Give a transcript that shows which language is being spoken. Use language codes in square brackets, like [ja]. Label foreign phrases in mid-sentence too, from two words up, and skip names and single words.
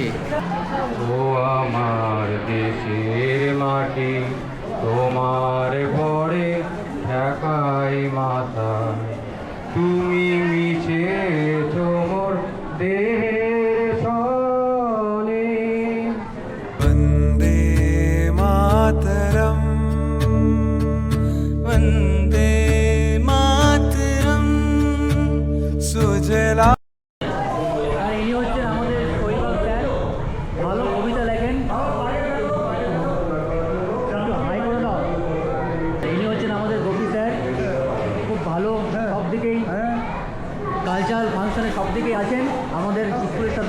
[bn] ও আমার দেশের মাটি, তোমার পরে ঢাকাই মাথা, তুমি মিছে তোমার দেহের সনে। [sa] वन्दे मातरम् वन्दे मातरम् सुजला [bn] আর ইনি হচ্ছেন আমাদের শৈবাল স্যার, ভালো কবিতা লেখেন। একটু হাই করে দাও। ইনি হচ্ছেন আমাদের গোপী স্যার, খুব ভালো সব দিকেই [en] cultural function [bn] সব দিকেই আছেন আমাদের স্কুলের সাথে।